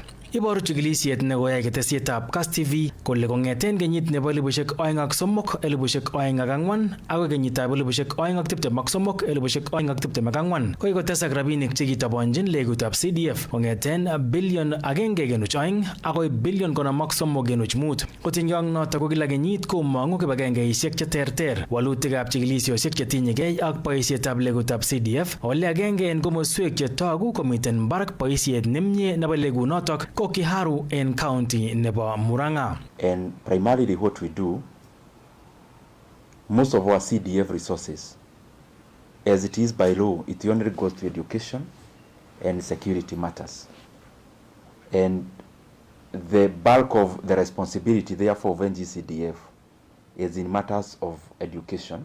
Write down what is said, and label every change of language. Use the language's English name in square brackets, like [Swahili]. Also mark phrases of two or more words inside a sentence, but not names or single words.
[Kalenjin] Iboru chikilisiet nekoyai ketesietab Kass TV kole kong'eten kenyit nebo 2003, 2004 akoi kenyitab 2023-2024 ko kikotesak rabinik chekitobonjin legutab CDF kong'eten bilion 1.2 akoi bilion 53.5. Kotinygei ak notok ko kila kenyit komong'u kibagengeisiek cheterter walutikab chikilisiosiek chetinyegei ak boisietab legutab CDF ole agenge en komoswek chetogu komiten mbarak boisiet nemie nebo legunotok ko Kiharu en county nebo Murang'a. [English] And primarily what we do, most of our CDF resources, as it is by law, it only goes to education and security matters. And the bulk of the responsibility, therefore, of NGCDF is in matters of education.